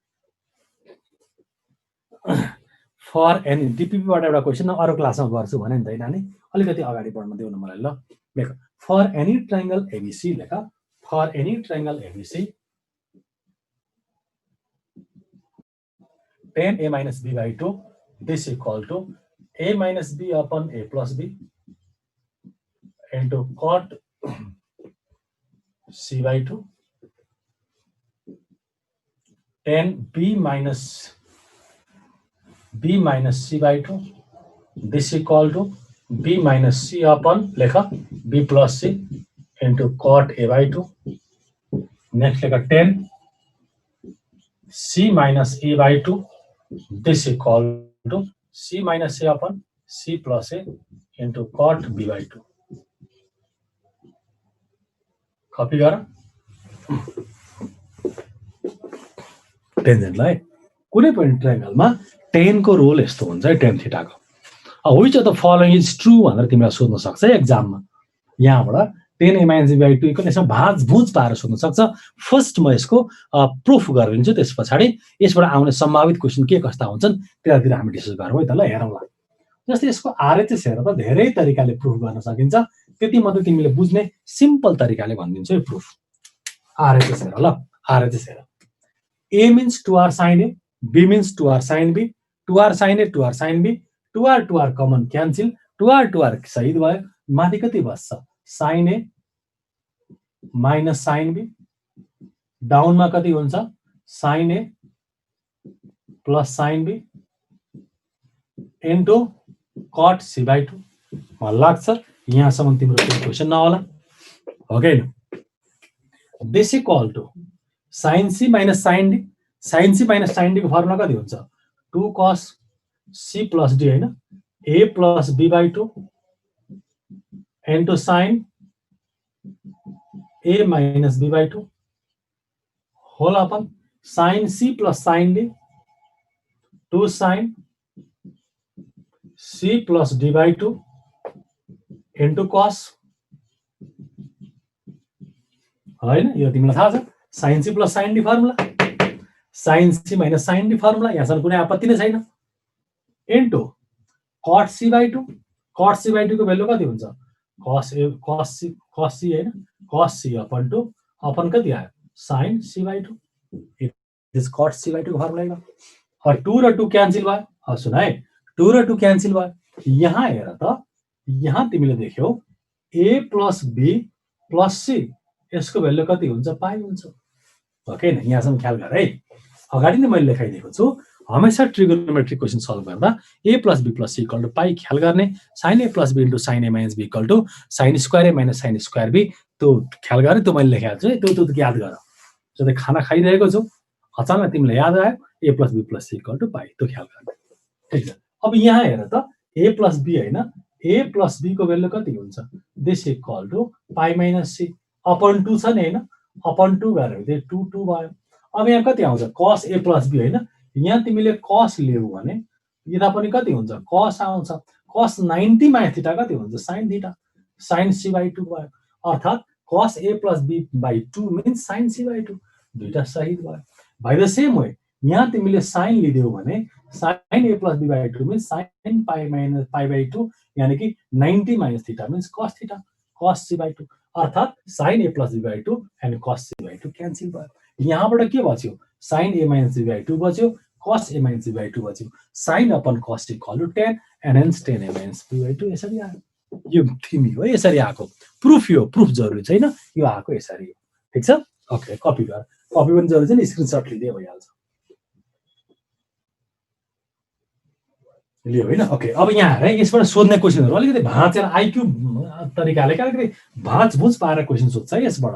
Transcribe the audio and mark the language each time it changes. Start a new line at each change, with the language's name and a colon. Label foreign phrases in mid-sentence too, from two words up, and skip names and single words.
English: for any
Nepali: डिपिपीबाट एउटा क्वेसन अरू क्लासमा गर्छु भने नि त नानी, अलिकति अगाडि बढ्न देऊ न मलाई ल।
English: लेख for any triangle ABC लेख, for any triangle ABC tan a minus b by 2 this equal to a minus b upon a plus b into cot c by 2 tan b minus c by 2 this equal to b minus c upon lekha b plus c into cot a by 2. Next lekha tan c minus a by 2 this equal to c minus a upon c plus a into cot b by 2.
Nepali: कपी गर टेन्जेन्टलाई। कुनै पनि ट्रायंगलमा टेनको रोल यस्तो हुन्छ है, टेन थिटाको।
English: which of the following is true
Nepali: भनेर तिमीलाई सोध्न सक्छ है एक्जाममा। यहाँबाट
English: tan a minus b by 2 equal
Nepali: यसमा भाँचभुँच पारेर सोध्न सक्छ। फर्स्ट म यसको प्रुफ गरिदिन्छु, त्यस पछाडि यसबाट आउने सम्भावित क्वेसन के कस्ता हुन्छन् त्यतातिर हामी डिस्कस गरौँ है त ल। हेरौँ ल, जस्तै यसको आरएचएस हेर त धेरै तरिकाले प्रुफ गर्न सकिन्छ, त्यति मात्रै तिमीले बुझ्ने सिम्पल तरिकाले भनिदिन्छु है प्रुफ। आरएचएस हेर ल, आरएचएस हेर।
English: a means 2r sin a, b means 2r sin b, 2r sin a 2r sin b, 2r common cancel,
Nepali: 2r सहित भयो, माथि कति बस्छ
English: sin a minus sin b,
Nepali: डाउनमा कति हुन्छ
English: sin a plus sin b into cot c by 2.
Nepali: मलाई लाग्छ यहाँसम्म तिम्रो क्वेसन नहोला, हो कि हैन।
English: this equal to sin c minus sin d, sin c minus sin d,
Nepali: sin c माइनस sin d को फर्मुला कति हुन्छ
English: 2 cos c plus d
Nepali: हैन,
English: a plus b by 2 into sin a minus b by 2 whole upon sin c plus sin d 2 sin c plus d by 2 into cos हैन।
Nepali: यो तिमीलाई थाहा छ
English: sin c plus sin d
Nepali: फर्मुला,
English: sin c minus sin d
Nepali: फर्मुला, यहाँसम्म कुनै आपत्ति नै छैन।
English: into cot c by 2, cot c by 2
Nepali: को भ्यालु कति हुन्छ cos c हैन,
English: cos c upon 2 upon
Nepali: कति आयो
English: sin c by 2। it is cot c by 2
Nepali: को फर्मुला हो। और 2 र 2 क्यान्सल भयो। अब सुन है, 2 र 2 क्यान्सल भयो। यहाँ हेर त, यहाँ तिमीले देख्यौ
English: a plus b plus c,
Nepali: यसको भ्यालु कति हुन्छ पाई हुन्छ, हो कि हैन। यहाँसम्म ख्याल गर है, अगाडि नै मैले लेखाइदिएको छु। हमेशा
English: trigonometric question
Nepali: सल्भ गर्दा
English: a plus b plus c equal to pi
Nepali: ख्याल गर्ने,
English: sin a plus b into sin a minus b equal to sin square a minus sin square b,
Nepali: त्यो ख्याल गर्ने, त्यो मैले लेखाएको छु है, त्यो याद गर। जस्तै खाना खाइरहेको छु, अचानक तिमीलाई याद आयो
English: a plus b plus c equal to pi,
Nepali: त्यो ख्याल गर्ने, ठीक छ। अब यहाँ हेर त
English: a plus b
Nepali: हैन,
English: a plus b
Nepali: को भ्यालु कति हुन्छ
English: this equal to pi minus c upon 2
Nepali: छ नि हैन,
English: upon 2
Nepali: गरे भने 2 2 भयो। अब यहाँ कति आउँछ
English: cos a plus b
Nepali: हैन, यहाँ तिमीले cos लियौ भने यता पनि कति हुन्छ cos आउँछ,
English: cos 90 minus theta
Nepali: कति हुन्छ
English: sin theta, sin c by 2
Nepali: भयो।
English: अर्थात cos a plus b by 2 means sin c by 2,
Nepali: दुईटा सही भयो।
English: by the same way
Nepali: यहाँ तिमीले sin लिदियौ भने
English: sin a plus b by 2 means sin pi minus pi by 2,
Nepali: यानी कि
English: 90 minus theta means cos theta, cos c by 2, अर्थात sin a plus b by 2 and cos c by 2 cancel भयो।
Nepali: यहाँबाट के बच्यो
English: sin a minus b by 2 बच्यो, cos a minus b by 2 बच्यो, sin upon cos equal to tan and hence tan a minus b by 2
Nepali: यसरी आयो। यो थिमी हो, यसरी आएको प्रुफ, यो प्रुफ जरुरी छैन, यो आएको यसरी हो, ठीक छ। ओके, कपी गर, कपी पनि जरुरी छैन, स्क्रिनशट लिदिए भइहाल्छ। लियो होइन। ओके, अब यहाँ हेर यसबाट सोध्ने क्वेसनहरू अलिकति भाँचेर आइक्यू तरिकाले अलिकति भाँचभुँच पारेर क्वेसन सोध्छ है यसबाट।